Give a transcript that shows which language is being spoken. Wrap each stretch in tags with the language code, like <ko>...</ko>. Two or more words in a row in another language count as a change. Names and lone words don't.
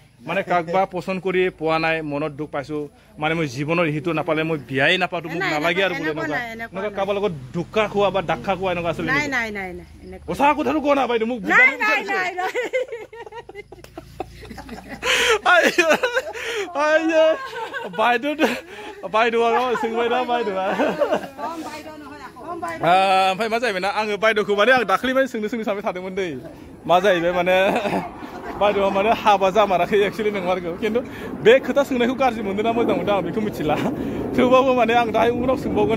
<as>মানে কাকবা পচন্দ কৰি পোৱা নাই মনত দুখ পাইছো মানে মই জীৱনৰ সেইটো নাপালে মই বিয়াই নাপাতো মোক নালাগে আৰু বোলে এনেকুৱা কাৰোবাৰ লগত দুখা খোৱা বা দাখা খোৱা এনেকুৱা আছিলে সঁচা কথাটো কোৱা না বাইদেউ মোক বাইদেউ</as> <brx>ओमफ्राय मा जाहैबाय ना आङो बायद'खौ माने आं दाखालि माने सोंनो सानबाय थादोंमोन दै मा जाहैबाय माने बायद'आ माने हाबा जामाराखै एक्चुअलि नंमारगौ खिन्थु बे खोथा सोंनायखौ गाज्रि मोनदों ना मोजां मोनदों आं बेखौ मिथिला थेवबाबो माने आं दाहाय उनाव सोंबावगोन</brx>